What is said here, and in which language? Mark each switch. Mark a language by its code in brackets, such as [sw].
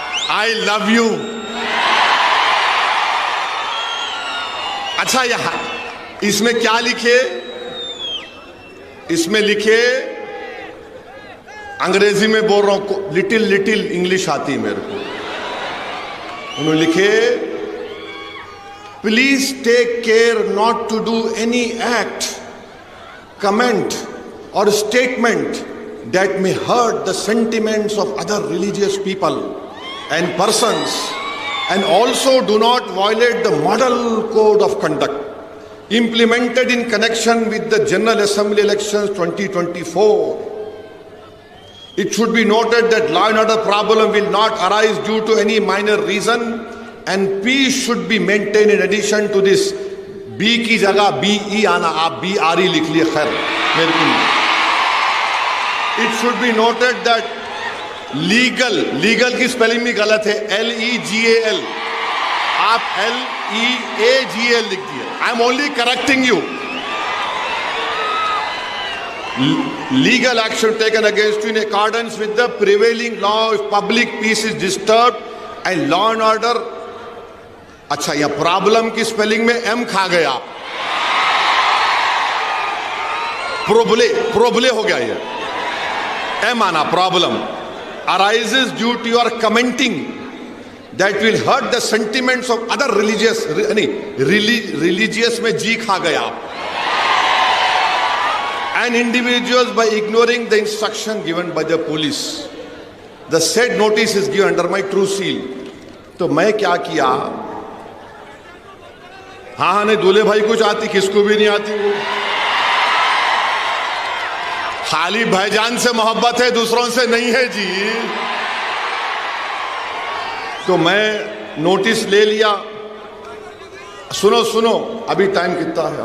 [en] I love you. [hi] अच्छा, यहां इसमें क्या लिखे? इसमें लिखे, अंग्रेजी में बोल रहा हूं, लिटिल इंग्लिश आती है मेरे को। उन्होंने लिखे, [en] Please take care not to do any act, comment और statement that may hurt the sentiments of other religious people and persons, and also do not violate the model code of conduct implemented in connection with the General Assembly elections 2024. It should be noted that law and order problem will not arise due to any minor reason, and peace should be maintained. In addition to this, [hi] B की जगह BE आना, आप BRE लिख लिए, खैर मेरे को। [en] It should be noted that [hi] legal की स्पेलिंग भी गलत है, LEGAL, आप LEAGL लिख दिए। [en] I am only correcting you. Legal action taken against you in accordance with the prevailing law if public peace is disturbed and law and order। [hi] अच्छा, यह problem की स्पेलिंग में M खा गया, प्रोबले हो गया, ये M आना, problem [en] arises due to your commenting that will hurt the sentiments of other religious, religious [hi] में G खा गया, [en] and individuals by ignoring the instruction given by the police. The said notice is given under my true seal. [hi] तो मैं क्या किया, हाँ नहीं, दूल्हे भाई कुछ आती, किसको भी नहीं आती, वो खाली भाईजान से मोहब्बत है, दूसरों से नहीं है जी। तो मैं नोटिस ले लिया। सुनो सुनो, अभी टाइम कितना है?